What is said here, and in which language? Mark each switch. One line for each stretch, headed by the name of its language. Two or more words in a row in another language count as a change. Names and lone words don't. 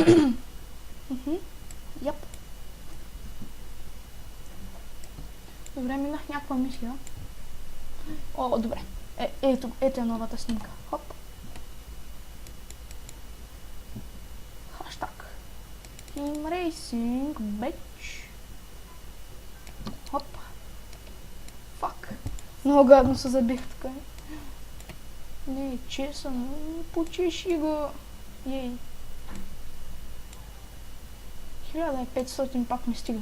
Bulgarian: Яп. Добре, минах някаква мисия. О, добре. Ето е новата снимка. Хоп. Хаштаг.
English: Team Racing, bitch.
Bulgarian: Хоп. Фак. Много гадно се забих така. Не, честно. Почеши го. Ей. 1500 пак ми стигат.